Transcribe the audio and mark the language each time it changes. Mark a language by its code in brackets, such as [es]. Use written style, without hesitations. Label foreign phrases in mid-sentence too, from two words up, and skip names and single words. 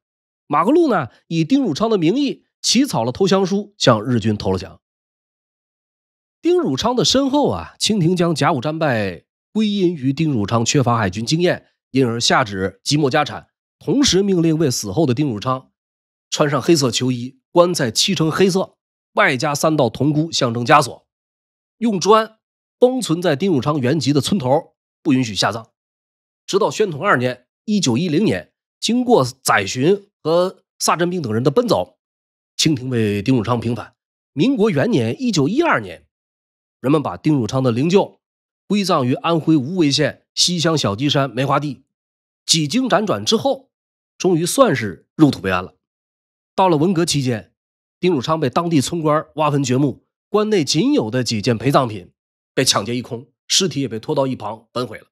[zh] 馬格路呢以丁汝昌的名義起草了投降書，向日軍投了降。丁汝昌的身後啊，清廷將甲午戰敗歸因於丁汝昌缺乏海軍經驗，因而下旨即沒家產，同時命令為死後的丁汝昌穿上黑色囚衣，棺材漆成黑色，外加3道銅箍象徵枷鎖，用磚封存在丁汝昌原籍的村頭，不允許下葬。直到宣統2年1910年，經過載巡和萨镇兵等人的奔走，清廷为丁汝昌平反。民國元年1912年，人們把丁汝昌的灵柩歸葬於安徽無為縣西鄉小雞山梅花地。幾經輾轉之後，終於算是入土為安了。到了文革期間，丁汝昌被當地村官挖墳掘墓，關內僅有的幾件陪葬品被搶劫一空，屍體也被拖到一旁焚毀了。